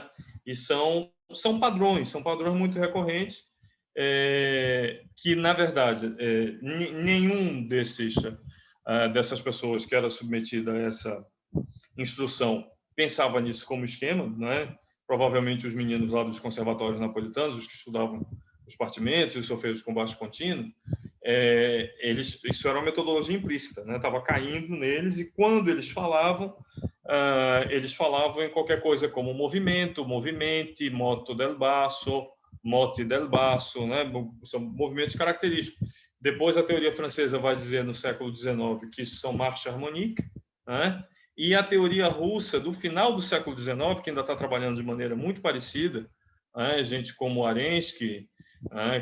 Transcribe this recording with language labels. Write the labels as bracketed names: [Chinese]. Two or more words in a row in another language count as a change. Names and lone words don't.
[Portuguese] E são padrões muito recorrentes, que, na verdade, nenhum dessas pessoas que era submetida a essa instrução pensava nisso como esquema, né? Provavelmente os meninos lá dos conservatórios napolitanos, os que estudavam os partimentos e os solfejos com baixo contínuo, isso era uma metodologia implícita, né? Estava caindo neles, e quando eles falavam em qualquer coisa como movimento, movimenti, [Italian] moto del basso, moti del basso, [Portuguese] né? São movimentos característicos. Depois a teoria francesa vai dizer no século XIX que isso são [French] marcha harmonique, [Portuguese] né? E a teoria russa do final do século XIX, que ainda está trabalhando de maneira muito parecida, né? Gente como Arensky, né?